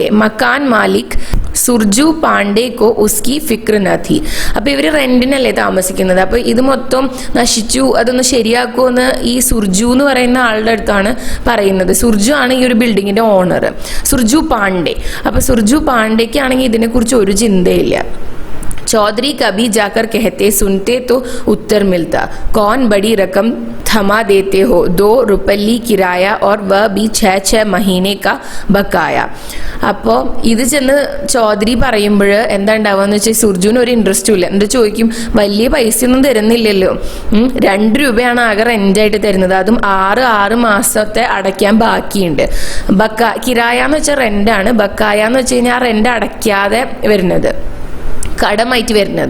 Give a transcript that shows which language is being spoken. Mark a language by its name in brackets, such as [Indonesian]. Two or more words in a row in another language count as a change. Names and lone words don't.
[Hindi] मकान मालिक सुरजू पांडे को उसकी फ़िक्र न थी. [Malayalam] അപ്പോൾ ഇവർ റെന്റിനല്ലേ താമസിക്കുന്നത്. അപ്പോൾ ഇത് മൊത്തം നശിച്ചു, അതൊന്ന് ശരിയാക്കുമെന്ന് ഈ സുർജു എന്ന് പറയുന്ന ആളുടെ അടുത്താണ് പറയുന്നത്. സുർജു ആണ് ഈ ഒരു ബിൽഡിങ്ങിൻ്റെ ഓണർ, സുർജു പാണ്ഡെ. അപ്പോൾ സുർജു പാണ്ഡേക്കാണെങ്കിൽ ഇതിനെക്കുറിച്ച് ഒരു ചിന്തയില്ല. [Hindi] चौधरी कभी जाकर कहते, सुनते तो उत्तर मिलता, कौन बड़ी रकम थमा देते हो, 2 रुपये किराया और वह भी 6 महीने का बकाया. [Malayalam] അപ്പോൾ ഇത് ചെന്ന് ചൗധരി പറയുമ്പോൾ എന്താ ഉണ്ടാവുകയെന്ന് വെച്ചാൽ സുർജുവിന് ഒരു ഇൻട്രസ്റ്റും ഇല്ല. എന്നിട്ട് ചോദിക്കും, വലിയ പൈസയൊന്നും തരുന്നില്ലല്ലോ, 2 രൂപയാണ് ആകെ റെൻ്റായിട്ട് തരുന്നത്, അതും 6 മാസത്തെ അടയ്ക്കാൻ ബാക്കിയുണ്ട്. കിരായ എന്ന് വെച്ചാൽ റെൻ്റാണ്, ബക്കായ എന്ന് വെച്ച് കഴിഞ്ഞാൽ ആ റെൻ്റ് അടയ്ക്കാതെ വരുന്നത്, കടമായിട്ട് വരുന്നത്.